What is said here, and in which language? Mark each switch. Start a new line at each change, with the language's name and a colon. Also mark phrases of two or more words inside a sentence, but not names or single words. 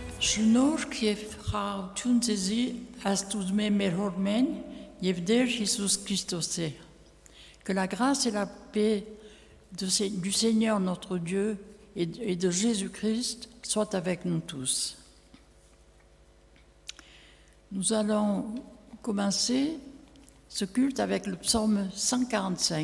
Armenian: Շնորհք եւ խաղաղություն ձեզի Աստուծո մեր հորմեն եւ Տեր Jésus Christosé.
French: Que la grâce et la paix du Seigneur notre Dieu et de Jésus-Christ soient avec nous tous. Nous allons commencer ce culte avec le psaume 145.